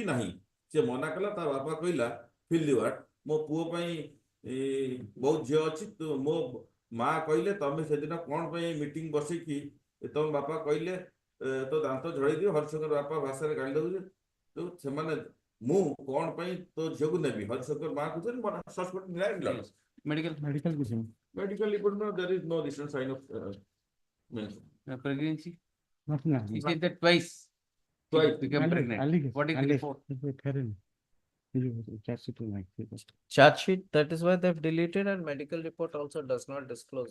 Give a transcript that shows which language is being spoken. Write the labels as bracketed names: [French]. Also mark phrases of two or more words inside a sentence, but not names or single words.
[Odia] ନାହିଁ ସେ ମନା କଲା ତା ବାପା କହିଲା ଫିଲ୍ ଦି ୱାର୍ଡ ମୋ ପୁଅ ପାଇଁ ବହୁତ ଝିଅ ଅଛି ମୋ ମା କହିଲେ ତମେ ସେଦିନ କଣ ପାଇଁ ମିଟିଂ ବସେଇକି ତମ ବାପା କହିଲେ ତୋ ଦାନ୍ତ ଝଡେଇ ଦିଅ ହରିଶଙ୍କର ବାପା ଭାଷାରେ ଗାଳି ଦଉଛି ତ ସେମାନେ ମୁଁ କଣ ପାଇଁ ତୋ ଝିଅକୁ ନେବି ହରିଶଙ୍କର ମା କହୁଛନ୍ତି [English] medical report no there is no recent sign of pregnancy. Nothing. She said that twice become pregnant. What is the report? Charge sheet, that is why they've deleted, and medical report also does not disclose.